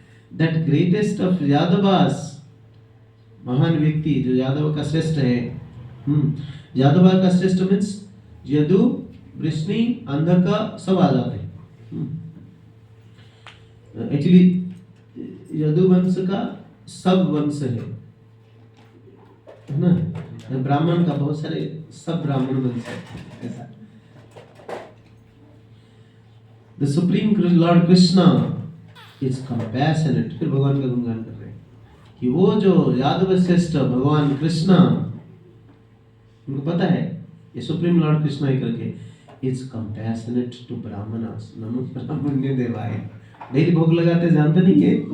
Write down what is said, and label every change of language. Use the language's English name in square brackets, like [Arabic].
[English] that greatest of Yadavas, [Hindi] महान व्यक्ति जो यादव का श्रेष्ठ है, यादव का श्रेष्ठ मीन्स यदु वृष्णि अंधका सब आ जाते हैं। एक्चुअली यदु वंश का सब वंश है ना, ब्राह्मण का बहुत सारे सब ब्राह्मण वंश है ऐसा। [English] The Supreme Lord Krishna is compassionate। [Hindi] फिर भगवान का गुणगान कर रहे हैं कि वो जो यादव श्रेष्ठ भगवान कृष्णा, उनको पता है ये सुप्रीम लॉर्ड कृष्णा ही करके, [English] is compassionate to brahmanas। [Hindi] नमो ब्राह्मण्य देवाय। डेली भोग लगाते जानते नहीं है?